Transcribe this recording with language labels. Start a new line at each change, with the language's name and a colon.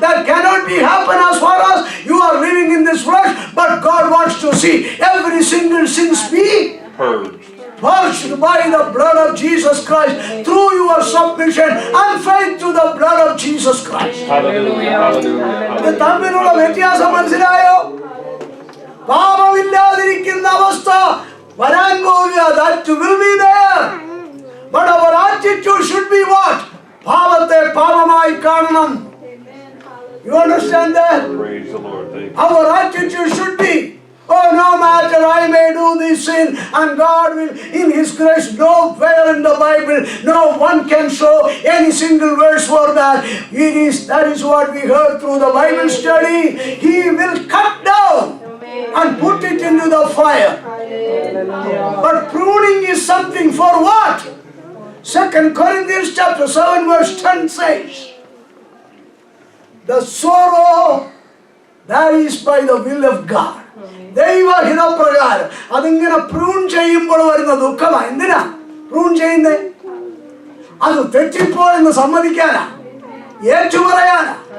English: That cannot be happen as far as you are living in this flesh. But God wants to see every single sin be purged by the blood of Jesus Christ through your submission and faith to the blood of Jesus Christ. Hallelujah. Hallelujah.
Malayalam: ഇത് തമ്മിലുള്ള വ്യത്യാസം മനസ്സിലായോ? പാപമില്ലാതിരിക്കുന്ന അവസ്ഥ വരാൻ പോവുക.
English: That will be there. But our attitude should be what?
Malayalam: പാപത്തെ പാപമായി കാണണം.
English: You understand that? Praise the Lord. Thank you. Our attitude should be, oh, no matter I may do this sin, and God will, in His grace, nowhere in the Bible, no one can show any single verse for that. That is what we heard through the Bible study. He will cut down and put it into the fire. But pruning is something for what? 2 Corinthians chapter 7 verse 10 says, the sorrow that is by the will of God.
Malayalam: ദൈവഹിതപ്രകാരം അതിങ്ങനെ prune ചെയ്യുമ്പോൾ വരുന്ന ദുഃഖമാണ്. എന്തിനാ prune ചെയ്യുന്നേ? അത് തെറ്റിപ്പോയെന്ന് സമ്മതിക്കാനാ, ഏറ്റുപറയാനാ.